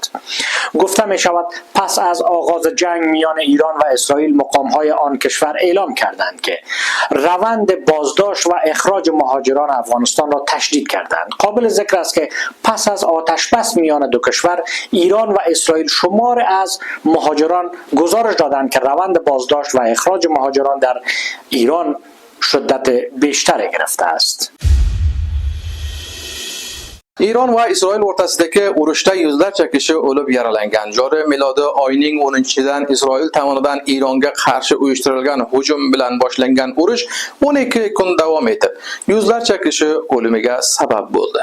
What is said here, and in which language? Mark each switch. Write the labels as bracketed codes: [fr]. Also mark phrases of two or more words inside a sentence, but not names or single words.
[fa] گفته می شود پس از آغاز جنگ میان ایران و اسرائیل، مقام‌های آن کشور اعلام کردند که روند بازداشت و اخراج مهاجران افغانستان را تشدید کردند. قابل ذکر است که پس از آتش‌بس میان دو کشور، ایران و اسرائیل شمار از مهاجران گزارش دادند که روند بازداشت و اخراج مهاجران در ایران شدت بیشتری گرفته است. [uz] Eron va Isroil o'rtasidagi urushda yuzlarcha kishi o'lib yaralangan. Joriy milodiy oyning 10-dan Isroil tomonidan Eronga qarshi uyushtirilgan hujum bilan boshlangan urush 12 kun davom etib, yuzlarcha kishi o'limiga sabab bo'ldi.